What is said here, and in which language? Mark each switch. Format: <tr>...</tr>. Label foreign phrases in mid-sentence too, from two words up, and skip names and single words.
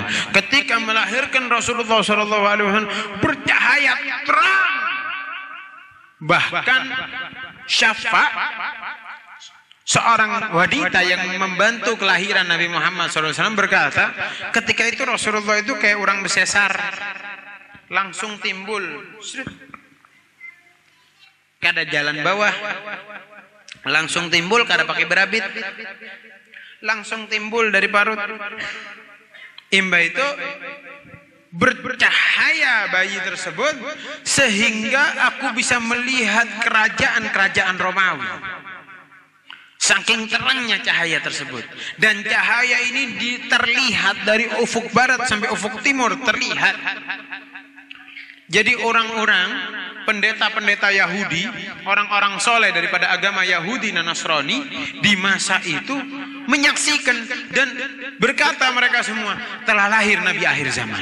<id>Ketika melahirkan Rasulullah SAW bercahaya terang. Bahkan Syafa, seorang wanita yang membantu kelahiran Nabi Muhammad SAW berkata, ketika itu Rasulullah itu kayak orang besesar, langsung timbul.</id> <bjn>Kada jalan bawah, langsung timbul, kada pakai berabit, langsung timbul dari parut.</bjn> <id>Imba itu bercahaya bayi tersebut sehingga aku bisa melihat kerajaan-kerajaan Romawi. Saking terangnya cahaya tersebut, dan cahaya ini terlihat dari ufuk barat sampai ufuk timur terlihat. Jadi orang-orang pendeta-pendeta Yahudi, orang-orang soleh daripada agama Yahudi dan Nasrani di masa itu menyaksikan dan berkata mereka semua, telah lahir Nabi akhir zaman.</id>